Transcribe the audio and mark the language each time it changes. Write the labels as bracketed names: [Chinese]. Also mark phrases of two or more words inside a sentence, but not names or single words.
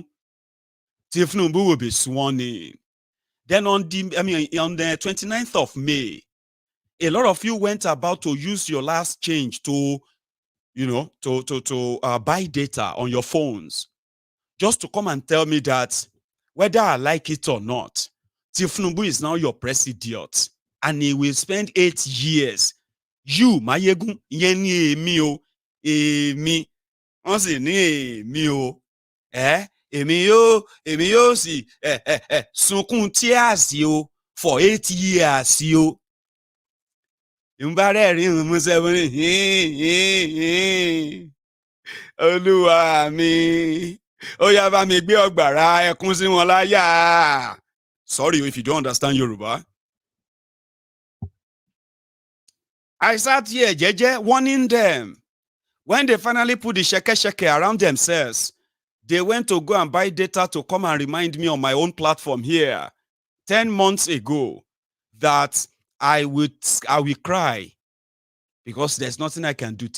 [English] thiefnubu will be sworn in. Then on the 29th of May, a lot of you went about to use your last change to, buy data on your phones, just to come and tell me that whether I like it or not, thiefnubu is now your president, and he will spend 8 years. You, [Yoruba] Maiyegun, yeni emi o, emi, wọ́n sì ní èmi o, èmi yóò sì sunkún [English] tears o for 8 years [Yoruba] o. Ìmúbárẹ́rìn músẹ́ Olúwa mi, ó yá bá mi gbé ọ̀gbàrá ẹkún sí wọn láyà. [English] Sorry if you don't understand Yoruba. I sat here, jeje, warning them. When they finally put the sheke around themselves, they went to go and buy data to come and remind me on my own platform here 10 months ago that I will cry because there's nothing I can do.